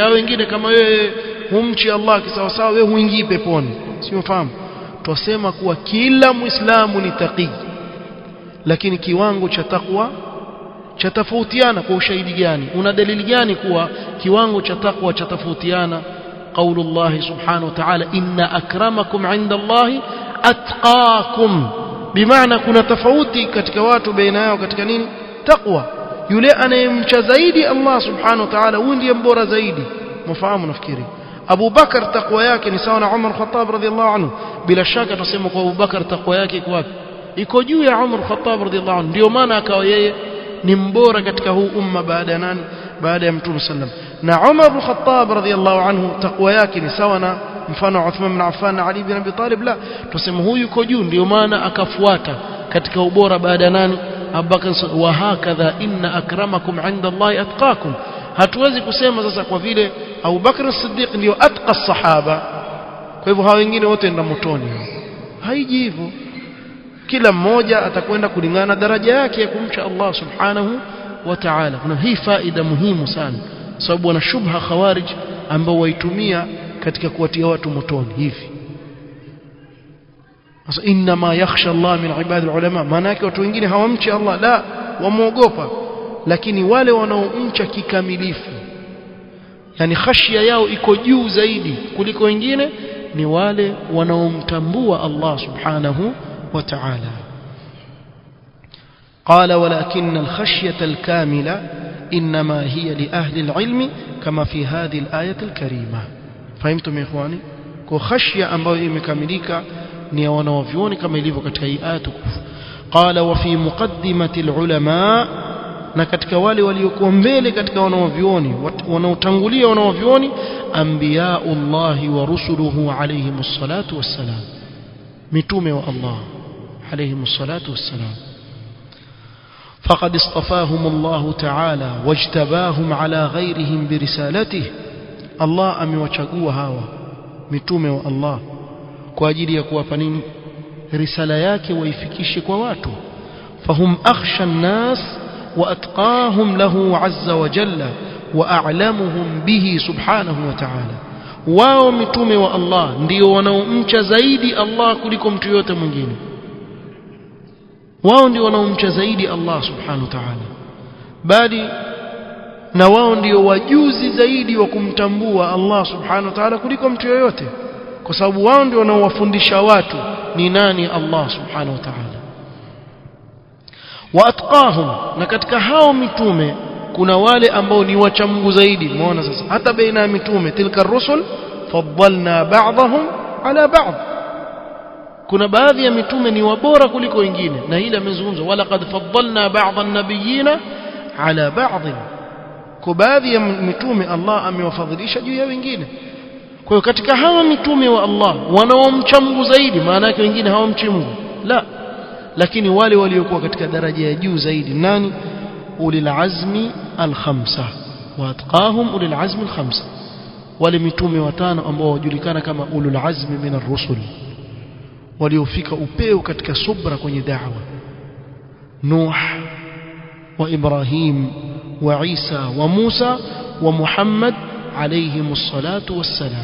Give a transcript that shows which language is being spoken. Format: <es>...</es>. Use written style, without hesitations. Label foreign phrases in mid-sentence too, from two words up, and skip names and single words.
<sw>Hao wengine kama wewe humchi Allah kisawa sawa, wewe huingii peponi, si unafahamu? Twasema kuwa kila Muislamu ni taqi, lakini kiwango cha takwa cha tofautiana. Kwa ushahidi gani? Una dalili gani kuwa kiwango cha takwa cha tofautiana?</sw> <ar>قول الله سبحانه وتعالى إن أكرمكم عند الله أتقاكم,</ar> <sw>bimaana kuna tofauti katika watu baina yao katika nini? Takwa. Yule anayemcha zaidi Allah subhanahu wa ta'ala huyo ndiye mbora zaidi. Mfahamu? Nafikiri Abu Bakar takwa yake ni sawa na Umar Khattab</sw> <ar>رضي الله عنه.</ar> <sw>Bila shaka tuseme kwa Abu Bakar takwa yake iko wapi? Iko juu ya Umar Khattab</sw> <ar>رضي الله عنه.</ar> <sw>Ndio maana akawa yeye ni mbora katika huu umma baada ya nani? Baada ya Mtume sallam. Na Umar Khattab</sw> <ar>رضي الله عنه</ar> <sw>takwa yake ni sawa na mfano Uthman bin Affan na Ali bin Abi Talib. La, tuseme huyu yuko juu, ndio maana akafuata katika ubora baada ya nani?</sw> <ar>Abu Bakar. وهكذا إن أكرمكم عند الله أتقاكم.</ar> <sw>Hatuwezi kusema sasa kwa vile Abu Bakr as-Siddiq ndio</sw> <ar>أتقى الصحابة,</ar> <sw>kwa hivyo hao wengine wote ndio motoni. Haiji hivyo. Kila mmoja atakwenda kulingana na daraja yake ya kumcha Allah</sw> <ar>سبحانه وتعالى.</ar> <sw>Kuna hii faida muhimu sana, sababu wana shubha khawarij ambao waitumia katika kuwatia watu motoni hivi. Sasa</sw> <ar>إنما يخشى الله من عباده العلماء,</ar> <sw>maana yake watu wengine hawamchi Allah, la, wamuogopa. Lakini wale wanaomcha kikamilifu, yani khashia yao iko juu zaidi kuliko wengine, ni wale wanaomtambua Allah</sw> <ar>سبحانه وتعالى. قال ولكن الخشية الكاملة إنما هي لأهل العلم كما في هذه الآية الكريمة. فهمتم يا إخواني؟</ar> <sw>كو خشية ambayo imekamilika ni wanaovioni kama ilivyo katika hii aya tukufu.</sw> <ar>قال وفي مقدمة العلماء,</ar> <sw>na katika wale waliokuwa mbele katika wanaovioni wanaotangulia wanaovioni,</sw> <ar>أنبياء الله ورسله عليهم الصلاة والسلام,</ar> <sw>mitume wa Allah</sw> <ar>عليهم الصلاة والسلام. فقد اصطفاهم الله تعالى واجتباهم على غيرهم برسالته.</ar> <sw>الله amewachagua hawa mitume wa Allah kwa ajili ya kuwapa nini? Risala yake waifikishe kwa watu.</sw> <ar>فهم أخشى الناس وأتقاهم له عز وجل وأعلمهم به سبحانه وتعالى.</ar> <sw>wao mitume wa Allah ndio wanaomcha zaidi Allah kuliko mtu yote mwingine. Wao ndio wanaomcha zaidi Allah</sw> <ar>سبحانه وتعالى,</ar> <sw>bali na wao ndio wajuzi zaidi wa kumtambua Allah</sw> <ar>سبحانه وتعالى</ar> <sw>kuliko mtu yoyote, kwa sababu wao ndio wanaowafundisha watu ni nani Allah</sw> <ar>سبحانه وتعالى.</ar> <sw>Waatqahum, na katika hao mitume kuna wale ambao ni wacha Mungu zaidi. Muona sasa hata baina ya mitume,</sw> <ar>تلك الرسل فضلنا بعضهم على بعض,</ar> <sw>kuna baadhi ya mitume ni wabora kuliko wengine, na hili amezungumza</sw> <ar>ولقد فضلنا بعض النبيين على بعض.</ar> <sw>Kwa baadhi ya mitume Allah amewafadhilisha juu ya wengine. Kwa hiyo katika hawa mitume wa Allah wanaomcha Mungu zaidi, maana yake wengine hawamchi Mungu, la, lakini wale waliokuwa katika daraja ya juu zaidi nani?</sw> <ar>أولي العزم الخمسة وأتقاهم أولي العزم الخمسة,</ar> <sw>wale mitume watano ambao wajulikana kama</sw> <ar>أولو العزم من الرسل,</ar> <sw>waliofika upeo katika subra kwenye da'wa: Nuh wa Ibrahim wa Isa wa Musa wa Muhammad</sw> <ar>عليهم الصلاة والسلام.</ar>